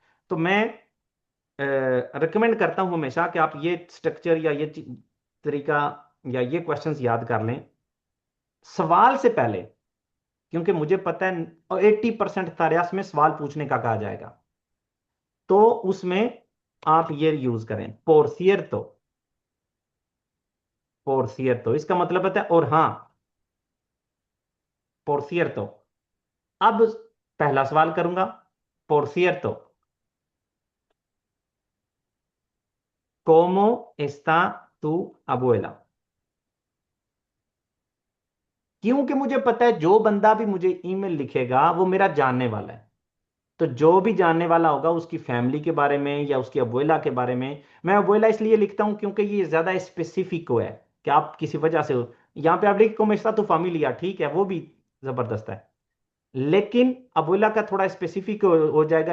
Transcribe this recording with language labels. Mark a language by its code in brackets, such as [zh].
[hi] तो मैं रिकमेंड करता हूं हमेशा कि आप ये स्ट्रक्चर या ये तरीका या ये क्वेश्चंस याद कर लें सवाल से पहले, क्योंकि मुझे पता है 80% तारियास में सवाल पूछने का कहा जाएगा। तो उसमें आप ये यूज करें, [es] por cierto [hi] इसका मतलब होता है और हाँ, por cierto। अब पहला सवाल करूंगा, [es] por cierto, ¿cómo está tu abuela? [hi] क्योंकि मुझे पता है जो बंदा भी मुझे ईमेल लिखेगा वो मेरा जानने वाला है। तो जो भी जानने वाला होगा उसकी फैमिली के बारे में या उसकी अबुएला के बारे में, मैं अबुएला इसलिए लिखता हूं क्योंकि ये ज्यादा स्पेसिफिक हो है कि आप किसी वजह से हो। यहाँ पे आप लिख को मेरे साथ तो फैमिलिया, ठीक है, वो भी जबरदस्त है, लेकिन अबुएला का थोड़ा स्पेसिफिक हो जाएगा।